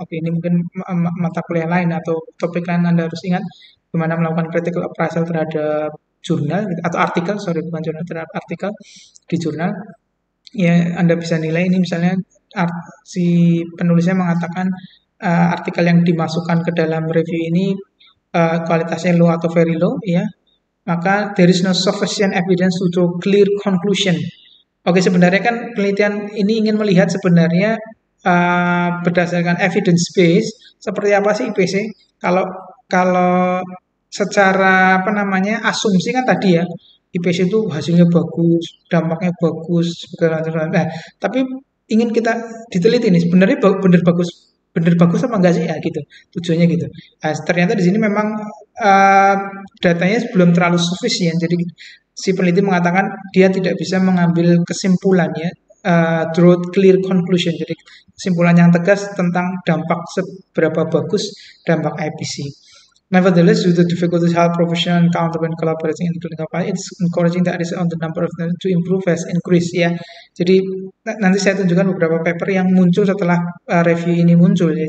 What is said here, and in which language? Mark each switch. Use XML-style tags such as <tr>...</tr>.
<id>Ini mungkin mata kuliah lain atau topik lain Anda harus ingat bagaimana melakukan critical appraisal terhadap jurnal atau artikel, bukan jurnal, terhadap artikel di jurnal. Ya, Anda bisa nilai ini misalnya si penulisnya mengatakan artikel yang dimasukkan ke dalam review ini kualitasnya low atau very low ya. maka</id> <en>there is no sufficient evidence to draw clear conclusion.</en> <id>Oke, sebenarnya kan penelitian ini ingin melihat sebenarnya berdasarkan evidence base seperti apa sih IPC. Kalau kalau secara apa namanya asumsi kan tadi ya IPC itu hasilnya bagus, dampaknya bagus, segala macam. Nah, tapi ingin kita diteliti nih sebenarnya bener bagus apa enggak sih ya gitu tujuannya gitu. Nah, ternyata di sini memang datanya belum terlalu sufisien. Jadi si peneliti mengatakan dia tidak bisa mengambil kesimpulannya</id> <en>draw clear conclusion.</en> <id>Jadi kesimpulan yang tegas tentang dampak seberapa bagus dampak IPC.</id> <en>Nevertheless, due to difficulties health professional encounter when collaborating including</en> <id>apa,</id> <en>it's encouraging that on the number of them to improve has increased</en> <id>ya. Jadi nanti saya tunjukkan beberapa paper yang muncul setelah review ini muncul ya.</id>